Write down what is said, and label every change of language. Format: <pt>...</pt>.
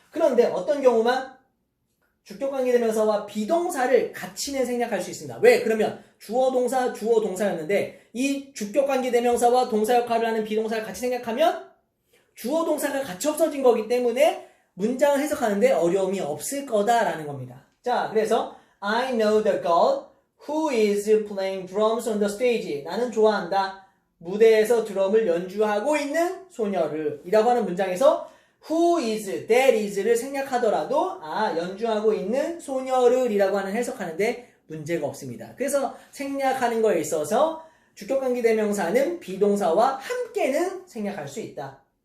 <ko>그런데 어떤 경우만 주격 관계대명사와 비동사를 같이는 생략할 수 있습니다. 왜? 그러면 주어 동사였는데 이 주격 관계대명사와 동사 역할을 하는 비동사를 같이 생략하면 주어 동사가 같이 없어진 거기 때문에 문장을 해석하는데 어려움이 없을 거다라는 겁니다. 자, 그래서</ko> <en>I know the girl who is playing drums on the stage.</en> <ko>나는 좋아한다. 무대에서 드럼을 연주하고 있는 소녀를 이라고 하는 문장에서 who is, that is를 생략하더라도 연주하고 있는 소녀를 이라고 하는 해석하는데 문제가 없습니다. 그래서 생략하는 거에 있어서 주격관계대명사는 비동사와 함께는 생략할 수 있다.</ko>